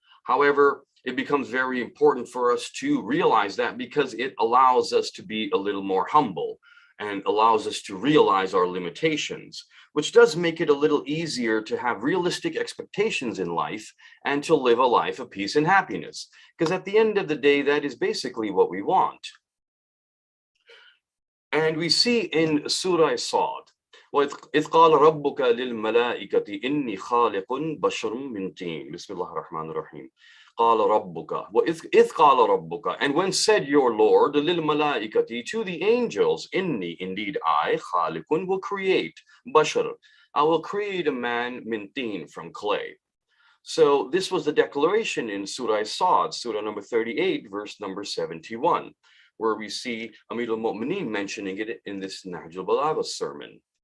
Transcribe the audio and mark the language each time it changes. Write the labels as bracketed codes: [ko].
[en] However, it becomes very important for us to realize that because it allows us to be a little more humble and allows us to realize our limitations, which does make it a little easier to have realistic expectations in life and to live a life of peace and happiness. Because at the end of the day, that is basically what we want. And we see in Surah Sad, [ar] وَإِذْ قَالَ رَبُّكَ لِلْمَلَائِكَةِ إِنِّي خَالِقٌ بَشَرٌ مِّن طِينٍ بسم الله الرحمن الرحيم. قَالَ رَبُّكَ وَإِذْ قَالَ رَبُّكَ, [en] and when said your Lord, لِلْمَلَائِكَةِ, to the angels, إِنِّي, indeed I, خَالِقٌ, will create, بَشَرٌ, I will create a man, [ar] min teen, [en] from clay. So this was the declaration in Surah Sad, Surah number 38, verse number 71, where we see Amir al-Mu'mineen mentioning it in this Nahjul Balagha sermon.